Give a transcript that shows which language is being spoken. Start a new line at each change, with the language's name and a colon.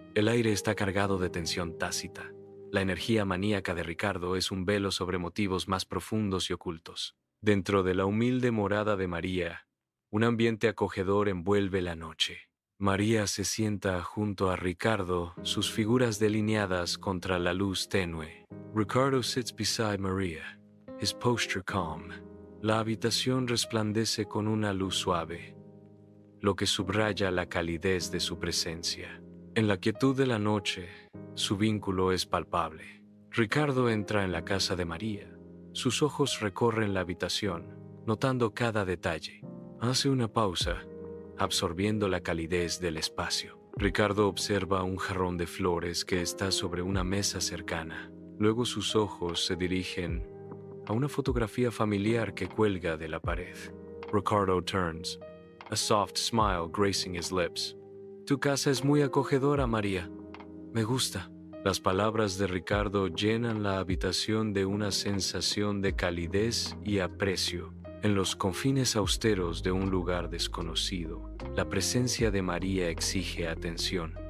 Spanish: El aire está cargado de tensión tácita. La energía maníaca de Ricardo es un velo sobre motivos más profundos y ocultos. Dentro de la humilde morada de María, un ambiente acogedor envuelve la noche. María se sienta junto a Ricardo, sus figuras delineadas contra la luz tenue.
English: Ricardo sits beside Maria, his posture calm.
Spanish: La habitación resplandece con una luz suave, lo que subraya la calidez de su presencia. En la quietud de la noche, su vínculo es palpable. Ricardo entra en la casa de María. Sus ojos recorren la habitación, notando cada detalle. Hace una pausa, absorbiendo la calidez del espacio. Ricardo observa un jarrón de flores que está sobre una mesa cercana. Luego sus ojos se dirigen a una fotografía familiar que cuelga de la pared.
English: Ricardo turns, a soft smile gracing his lips.
Spanish: Tu casa es muy acogedora, María. Me gusta. Las palabras de Ricardo llenan la habitación de una sensación de calidez y aprecio. En los confines austeros de un lugar desconocido, la presencia de María exige atención.